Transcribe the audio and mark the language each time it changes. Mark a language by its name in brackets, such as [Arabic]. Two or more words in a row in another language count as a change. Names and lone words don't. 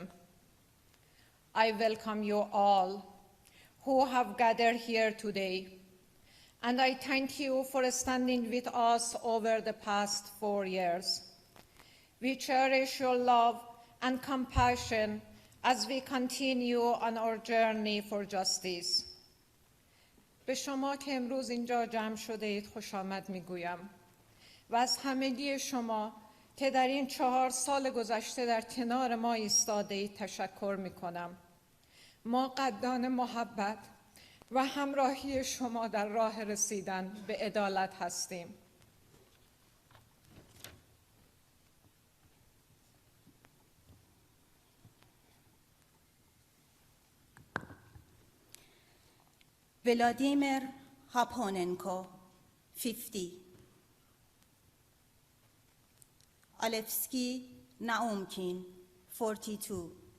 [English] I welcome you all who have gathered here today, and I thank you for standing with us over the past 4 years. We cherish your love and compassion as we continue on our journey for justice. [Persian] به شما که امروز اینجا جمع شده اید خوش آمد میگویم و از همگی شما که در این 4 سال گذشته در کنار ما ایستاده اید تشکر میکنم. ما قدردان محبت و همراهی شما در راه رسیدن به عدالت هستیم. [English] Vladimir Haponenko, 50. Alevsky Naumkin, 42.